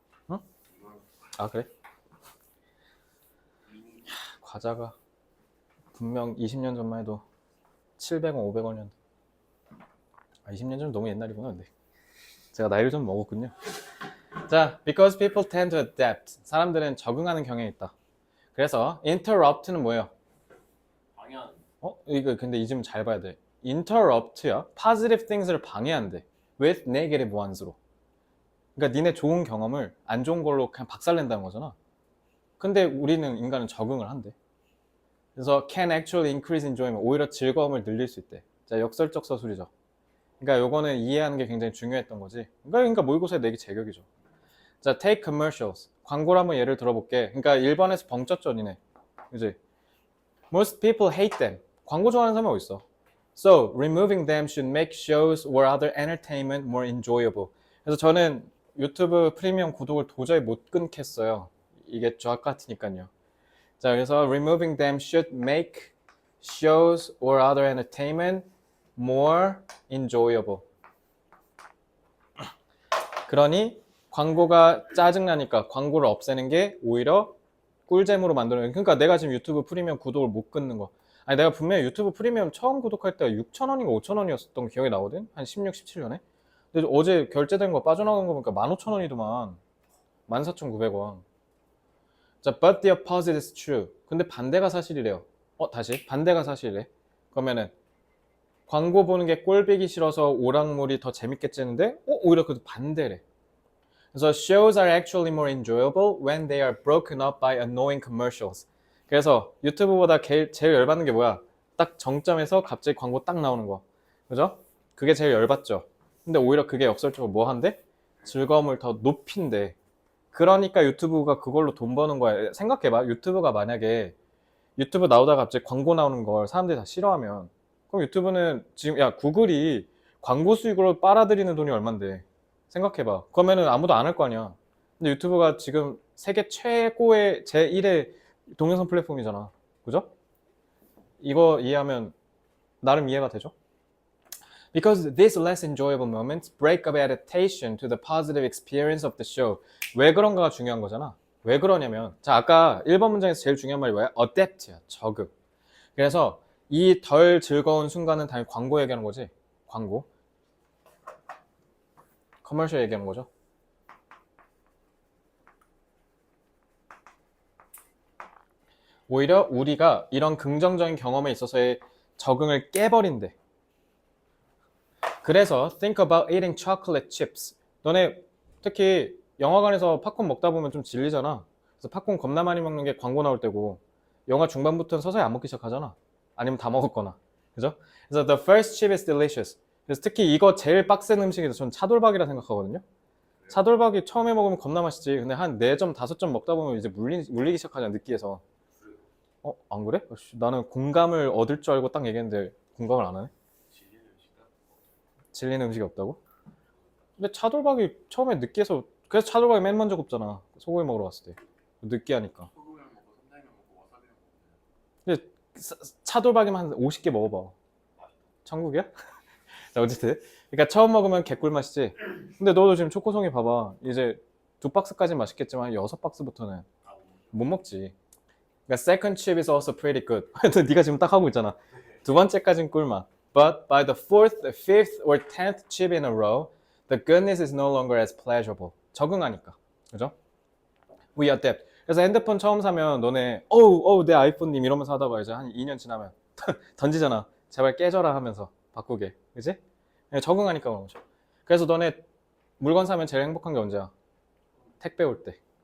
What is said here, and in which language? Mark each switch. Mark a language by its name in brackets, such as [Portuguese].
[Korean] 응? 아, 그래? 과자가 분명 20년 전만 해도 700원, 500원이었는데 20년 전 너무 옛날이구나. 근데 제가 나이를 좀 먹었군요. [English] 자, because people tend to adapt. [Korean] 사람들은 적응하는 경향이 있다. 그래서 interrupt는 뭐예요? 방해하는. 이거 근데 이 질문 잘 봐야 돼. interrupt야. [English] positive things [Korean] 를 방해한대. [English] with negative ones로. [Korean] 그러니까 니네 좋은 경험을 안 좋은 걸로 그냥 박살낸다는 거잖아. 근데 우리는 인간은 적응을 한대. [English] 그래서 can actually increase enjoyment. [Korean] 오히려 즐거움을 늘릴 수 있대. 자, 역설적 서술이죠. 그러니까 요거는 이해하는 게 굉장히 중요했던 거지. 그러니까 모의고사에 내기 제격이죠. [English] 자, take commercials. [Korean] 광고를 한번 예를 들어볼게. 그러니까 1번에서 벙쪘죠, 니네. 그지? [English] Most people hate them. [Korean] 광고 좋아하는 사람이 어딨어? [English] So, removing them should make shows or other entertainment more enjoyable. [Korean] 그래서 저는 유튜브 프리미엄 구독을 도저히 못 끊겠어요. 이게 저 같으니까요. [English] 자, 그래서 removing them should make shows or other entertainment more enjoyable. [Korean] 그러니 광고가 짜증나니까 광고를 없애는 게 오히려 꿀잼으로 만드는. 그러니까 내가 지금 유튜브 프리미엄 구독을 못 끊는 거. 아니 내가 분명히 유튜브 프리미엄 처음 구독할 때가 6,000원인가 5,000원이었던 기억이 나거든. 한 16, 17년에. 근데 어제 결제된 거 빠져나간 거 보니까 15,000원이더만. 14,900원. [English] 자, but the opposite is true. [Korean] 근데 반대가 사실이래요. 다시 반대가 사실이래. 그러면은 광고 보는 게 꼴보기 싫어서 오락물이 더 재밌게 찌는데 오히려 그 반대래. [English] 그래서 shows are actually more enjoyable when they are broken up by annoying commercials. [Korean] 그래서 유튜브보다 제일 열받는 게 뭐야? 딱 정점에서 갑자기 광고 딱 나오는 거. 그죠? 그게 제일 열받죠. 근데 오히려 그게 역설적으로 뭐 한대? 즐거움을 더 높인대. 그러니까 유튜브가 그걸로 돈 버는 거야. 생각해봐. 유튜브가 만약에 유튜브 나오다가 갑자기 광고 나오는 걸 사람들이 다 싫어하면 그럼 유튜브는 지금 구글이 광고 수익으로 빨아들이는 돈이 얼만데 생각해봐. 그러면은 아무도 안 할 거 아니야. 근데 유튜브가 지금 세계 최고의 제1의 동영상 플랫폼이잖아. 그죠? 이거 이해하면 나름 이해가 되죠? [English] Because these less enjoyable moments break up adaptation to the positive experience of the show. [Korean] 왜 그런가가 중요한 거잖아. 왜 그러냐면 자 아까 1번 문장에서 제일 중요한 말이 뭐야? adapt야. 적응. 그래서 이 덜 즐거운 순간은 당연히 광고 얘기하는 거지. 광고. 커머셜 얘기하는 거죠. 오히려 우리가 이런 긍정적인 경험에 있어서의 적응을 깨버린대. [English] 그래서 think about eating chocolate chips. [Korean] 너네 특히 영화관에서 팝콘 먹다 보면 좀 질리잖아. 그래서 팝콘 겁나 많이 먹는 게 광고 나올 때고 영화 중반부터는 서서히 안 먹기 시작하잖아. 아니면 다 먹었거나. 그죠? [English] 그래서 the first chip is delicious. [Korean] 그래서 특히 이거 제일 빡센 음식에서 전 차돌박이라 생각하거든요. 차돌박이 처음에 먹으면 겁나 맛있지. 근데 한 4점, 5점 먹다 보면 이제 물리기 시작하잖아, 느끼해서. 안 그래? 나는 공감을 얻을 줄 알고 딱 얘기했는데 공감을 안 하네? 질리는 음식도 질리는 음식이 없다고? 근데 차돌박이 처음에 느끼해서 그래서 차돌박이 맨 먼저 굽잖아. 소고기 먹으러 갔을 때. 느끼하니까. 소금을 먹고 선장이랑 먹고 와사비랑 먹고. 근데 차돌박이만 한 50개 먹어봐. 천국이야? 자, 어쨌든. 그러니까 처음 먹으면 개꿀 맛이지. 근데 너도 지금 초코송이 봐봐. 이제 2박스까지는 맛있겠지만 6박스부터는 못 먹지. [English] 그러니까 second chip is also pretty good. [Korean] 네가 지금 딱 하고 있잖아. 두 번째까지는 꿀맛. [English] But by the fourth, fifth, or 10th chip in a row, the goodness is no longer as pleasurable. [Korean] 적응하니까. 그죠? [English] We adapt. [Korean] 그래서 핸드폰 처음 사면 너네 내 아이폰님 이러면서 하다가 이제 한 2년 지나면 던지잖아. 제발 깨져라 하면서 바꾸게. 그지? 적응하니까 그런 거죠. 그래서 너네 물건 사면 제일 행복한 게 언제야? 택배 올 때.